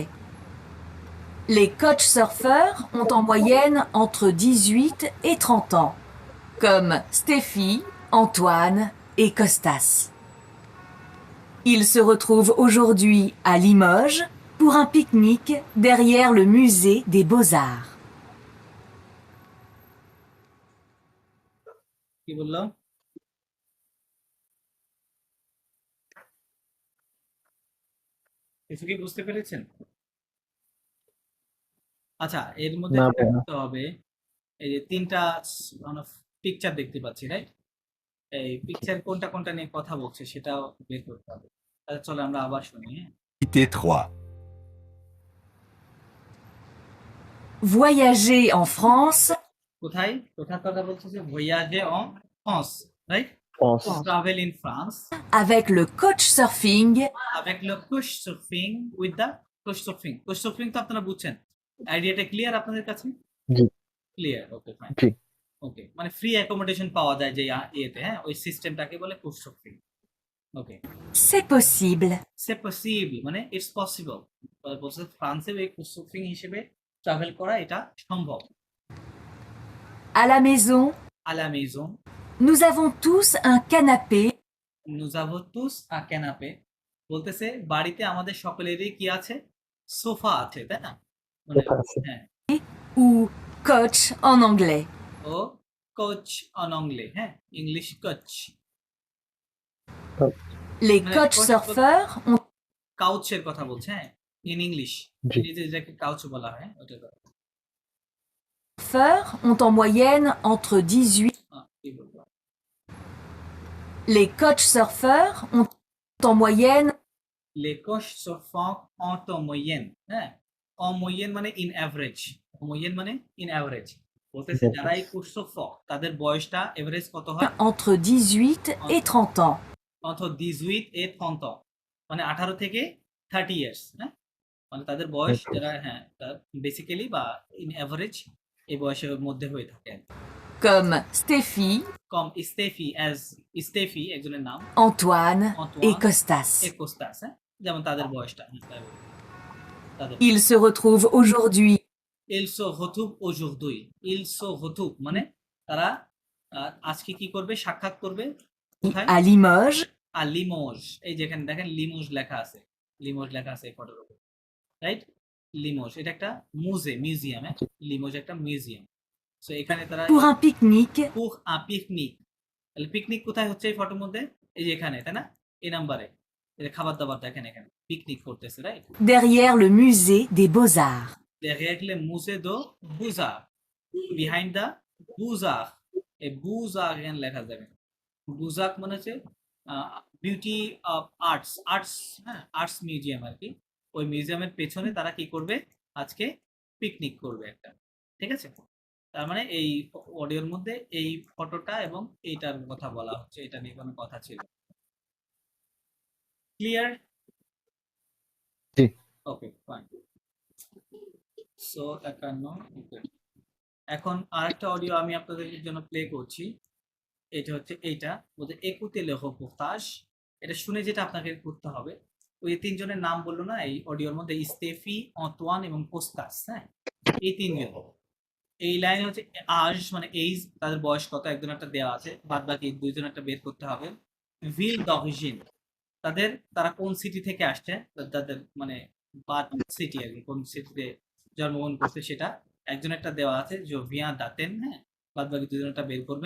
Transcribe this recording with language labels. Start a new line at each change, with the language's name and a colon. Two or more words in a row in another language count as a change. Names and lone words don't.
French: Les coach surfeurs ont en moyenne entre 18 et 30 ans, comme Stéphie, Antoine et Costas. Ils se retrouvent aujourd'hui à Limoges pour un pique-nique derrière le musée des Beaux-Arts.
Bangla: কি বললো? কিছু কি বুঝতে পেরেছেন? আচ্ছা, এর মধ্যে না যেটা ভাইয়া। করতে হবে, এই যে তিনটা পিকচার দেখতে পাচ্ছি, রাইট? এই পিকচার কোনটা কোনটা নিয়ে কথা বলছে সেটাও বের করতে হবে। তাহলে চলো আমরা আবার শুনি, হ্যাঁ?
French: Activité 3. Voyager en France
Bangla: কোথায় কোথার কথা বলছে? যে
French: voyager en France,
Bangla: রাইট? France.
English: travel in France
French: avec le coach surfing, avec le couch surfing
English: with the couch surfing. couch surfing
Bangla: তো আপনারা বুঝছেন, আইডিয়াটা ক্লিয়ার আপনাদের কাছে? জি।
English: clear, okay fine.
Bangla: জি। ওকে, মানে
English: free accommodation
Bangla: পাওয়া যায় যে ইয়েতে, হ্যাঁ ওই সিস্টেমটাকে বলে
English: couch surfing।
Bangla: ওকে,
French: c'est possible. c'est possible
Bangla: মানে
English: it's possible,
Bangla: বলছে ফ্রান্সে এই
English: couch surfing
Bangla: হিসেবে ট্রাভেল করা এটা সম্ভব।
French: À la maison, à la maison nous avons tous un canapé nous avons tous un canapé,
Bangla: বলতেছে বাড়িতে আমাদের সকলেরই কি আছে? সোফা আছে, তাই না? মানে সোফা আছে। হ্যাঁ,
French: ou coach en anglais. ou couch en anglais,
Bangla: হ্যাঁ
English: English couch.
French: Les Mais coach coach- surfeurs ont
Bangla: কাউচের কথা বলছে, হ্যাঁ
English: in English,
Bangla: জি। যেটাকে কাউচ বলা হয়, ওটার কথা।
French: en moyenne entre 18.
Bangla: কি বলবো?
French: Les coach surfeurs ont en moyenne les coachs surfant en moyenne, হ্যাঁ en moyenne মানে
English: in average,
French: moyenne মানে
English: in average,
French: বলতেছে Average.
Bangla: যারা এই কোর্স তাদের বয়সটা এভারেজ কত হয়?
French: entre 18 et 30 ans. অথবা 18 et 30 ans,
Bangla: মানে 18 থেকে 30 ইয়ার্স, হ্যাঁ মানে তাদের বয়স যারা, হ্যাঁ বেসিক্যালি বা
English: in average
Bangla: এই বয়সের মধ্যে হয়ে থাকে।
French: Comme Stéphie,
Bangla: কম স্টেফি একজনের নাম,
French: Antoine Antoine et Costas.
Bangla: কোস্টাস, হ্যাঁ যেমন তাদের বয়সটা, তাদের
French: Ils se retrouvent aujourd'hui ils se retrouvent aujourd'hui, ils se retrouvent
Bangla: মানে তারা আজকে কি করবে? সাক্ষাৎ করবে কোথায়?
French: à Limoges
Bangla: আর লিমোজ, এই যেখানে দেখেন লিমোজ লেখা আছে, লিমোজ লেখা আছে এই ফটোর উপর, রাইট? লিমোজ এটা একটা মিউজিয়াম, হ্যাঁ লিমোজ একটা মিউজিয়াম। সো এখানে তারা
French: pour un pique-nique pour un pique-nique,
Bangla: তাহলে পিকনিক কোথায় হচ্ছে এই ফটোর মধ্যে? এই যে এখানে, তাই না? এই নাম্বারে এটা খাবার দাবার দেখেন, এখানে পিকনিক করতেছে, রাইট?
French: derrière le musée des Beaux-Arts. derrière le musée de Beaux-Arts,
English: behind the Beaux-Arts,
Bangla: এই Beaux-Arts এখানে লেখা যাবে। Beaux-Arts মানে হচ্ছে
English: beauty of arts,
Bangla: হ্যাঁ
English: arts museum
Bangla: আর কি। ওই মিউজিয়ামের পেছনে তারা কি করবে? আজকে পিকনিক করবে একটা, ঠিক আছে? তার মানে এই অডিওর মধ্যে এই ফটোটা এবং এইটার কথা বলা হচ্ছে, এটা নিয়ে কোনো কথা ছিল। ক্লিয়ার? জি।
English: okay fine. so 51, okay.
Bangla: এখন আরেকটা অডিও আমি আপনাদের জন্য প্লে করছি, এটা হচ্ছে এইটা, বলতে
French: écoutez le reportage,
Bangla: এটা শুনে যেটা আপনাকে করতে হবে, ওই তিনজনের নাম বললো না এই অডিওর মধ্যে, স্টেফি, অন্তোয়ান এবং কোস্টাস, হ্যাঁ এই তিনজন, এই লাইনে হচ্ছে আজ মানে এইজ, তাদের বয়স কত একজন একটা দেওয়া আছে, বাদ বাকি দুইজন একটা বের করতে হবে।
French: ville d'origine,
Bangla: তারা কোন সিটি থেকে আসছে, তাদের মানে
English: birth city
Bangla: আর কি, কোন সিটিতে জন্মগ্রহণ করছে সেটা একজন একটা দেওয়া আছে, জোভিয়া দাতেন, হ্যাঁ, বাদ বাকি দুজন একটা বের করবেন।